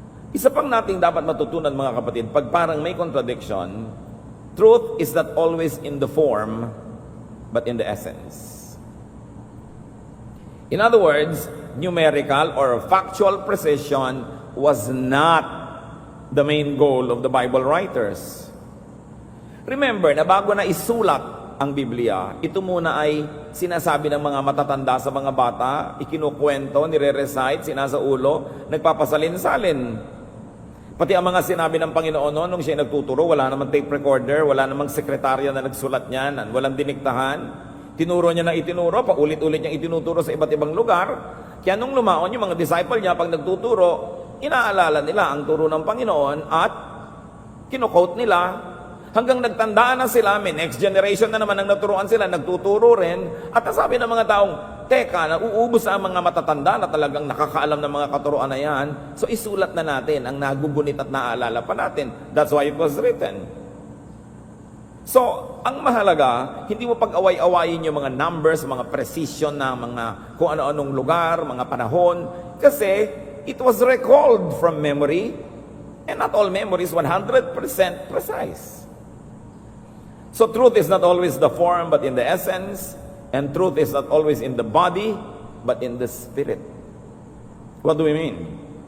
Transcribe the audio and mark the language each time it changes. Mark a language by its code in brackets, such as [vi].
[tl] Isa pang nating dapat matutunan mga kapatid, pag parang may contradiction, [en] truth is not always in the form, but in the essence. In other words, numerical or factual precision was not the main goal of the Bible writers. [tl] Remember na bago na isulat ang Biblia, ito muna ay sinasabi ng mga matatanda sa mga bata, ikinukwento, nire-recite, sinasaulo, nagpapasalin-salin. Pati ang mga sinabi ng Panginoon noon, nung siya nagtuturo, wala namang tape recorder, wala namang sekretarya na nagsulat niyan, walang diniktahan. Tinuro niya na itinuro, paulit-ulit niyang itinuturo sa iba't ibang lugar. Kaya nung lumaon yung mga disciple niya, pag nagtuturo, inaalala nila ang turo ng Panginoon at kino-quote nila. Hanggang nagtandaan na sila, may next generation na naman ang naturuan sila, nagtuturo rin. At nasabi ng mga taong, teka, nauubos ang mga matatanda na talagang nakakaalam ng mga katuruan na yan. So isulat na natin ang nagugunit at naaalala pa natin. [en] That's why it was written. [tl] So, ang mahalaga, hindi mo pag-away-awayin yung mga numbers, mga precision na mga kung ano-anong lugar, mga panahon. [en] Kasi it was recalled from memory. And not all memory is 100% precise. So truth is not always the form, but in the essence. And truth is not always in the body, but in the spirit. What do we mean?